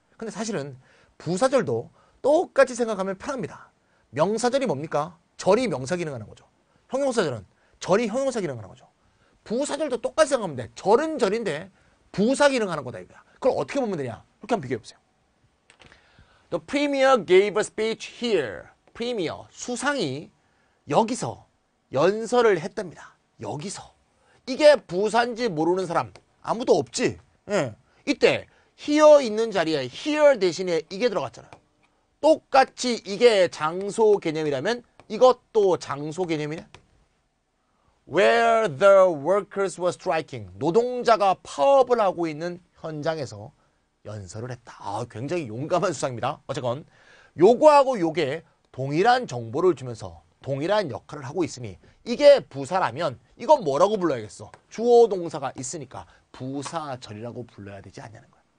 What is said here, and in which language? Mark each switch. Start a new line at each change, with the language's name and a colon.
Korean: 근데 사실은 부사절도 똑같이 생각하면 편합니다. 명사절이 뭡니까? 절이 명사 기능하는 거죠. 형용사절은 절이 형용사 기능하는 거죠. 부사절도 똑같이 생각하면 돼. 절은 절인데 부사 기능하는 거다 이거야. 그걸 어떻게 보면 되냐? 이렇게 한번 비교해 보세요.
English: The premier gave a speech here.
Korean: premier, 수상이 여기서 연설을 했답니다. 여기서. 이게 부사인지 모르는 사람 아무도 없지. 예. 이때 here 있는 자리에 here 대신에 이게 들어갔잖아요. 똑같이 이게 장소 개념이라면 이것도 장소 개념이네.
English: Where the workers were striking.
Korean: 노동자가 파업을 하고 있는 현장에서 연설을 했다. 굉장히 용감한 수상입니다. 어쨌건 요거하고 요게 동일한 정보를 주면서 동일한 역할을 하고 있으니 이게 부사라면 이건 뭐라고 불러야겠어? 주어 동사가 있으니까 부사절이라고 불러야 되지 않냐는 거야.